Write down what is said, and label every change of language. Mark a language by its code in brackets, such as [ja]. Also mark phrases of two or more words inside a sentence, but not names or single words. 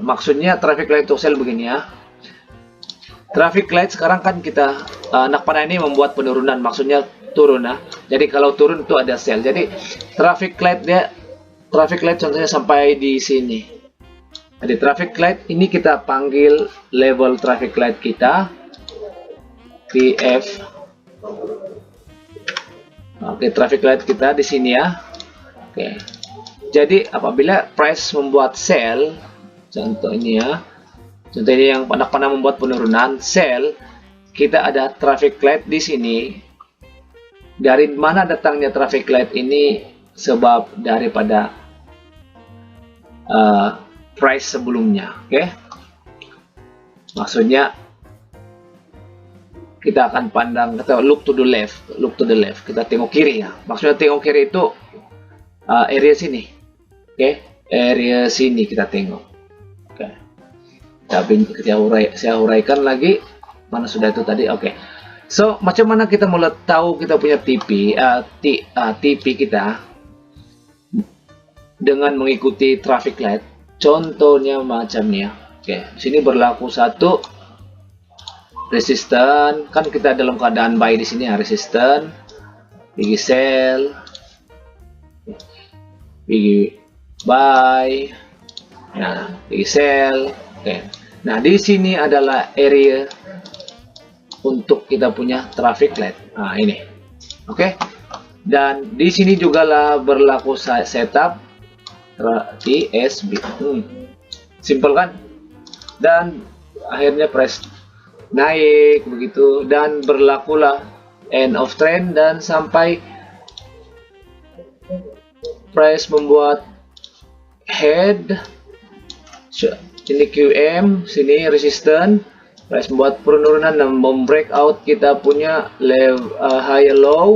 [ms] Maksudnya [en] traffic light [ms] untuk sell begini ya. [en] Traffic light [ms] sekarang kan kita anak panah ini membuat penurunan, maksudnya turun ya. Jadi kalau turun itu ada sell. Jadi [en] traffic light [ms] contohnya sampai di sini. Jadi [en] traffic light [ms] ini kita panggil [en] level traffic light [ms] kita TF. Oke, [en] traffic light [ms] kita di sini ya. Oke. Jadi apabila price membuat sell, contoh ini ya. Contoh ini yang pernah membuat penurunan sell, kita ada [en] traffic light [ms] di sini. Dari mana datangnya [en] traffic light [ms] ini? Sebab daripada price sebelumnya. Oke. Maksudnya kita akan pandang, kita [en] look to the left, [ms] kita tengok kiri ya. Maksudnya tengok kiri itu area sini, oke, area sini kita tengok. Oke, tapi saya uraikan lagi, mana sudah itu tadi. Oke, so macam mana kita mulai tahu kita punya TP kita dengan mengikuti [en] traffic light? [ms] Contohnya macamnya. Oke, sini berlaku satu resisten, kan kita dalam keadaan buy di sini ya, resisten, pergi sell, pergi buy, nah pergi sell. Oke, nah di sini adalah area untuk kita punya [en] traffic light. [ms] Nah ini, oke, dan di sini juga lah berlaku setup TSB. Simple kan? Dan akhirnya price naik begitu, dan berlakulah [en] end of trend [ms] dan sampai price membuat head. Ini QM, sini resisten, price membuat penurunan dan membreakout kita punya [en] level high low.